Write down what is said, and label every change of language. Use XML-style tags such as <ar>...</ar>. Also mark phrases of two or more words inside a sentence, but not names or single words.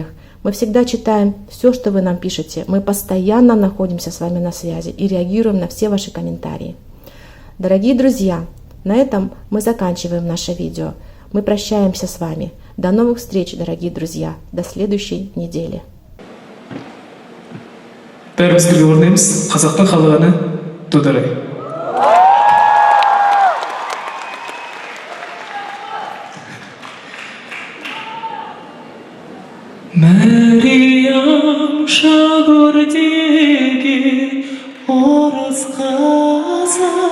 <ru>Мы всегда читаем все, что вы нам пишете. Мы постоянно находимся с вами на связи и реагируем на все ваши комментарии. Дорогие друзья, на этом мы заканчиваем наше видео. Мы прощаемся с вами. До новых встреч, дорогие друзья. До следующей недели.</ru> <kk>Бәріміз бірге орындаймыз қазақтың халық әні «Дударай». Мәриям шагөрдегі орыс қызы</kk>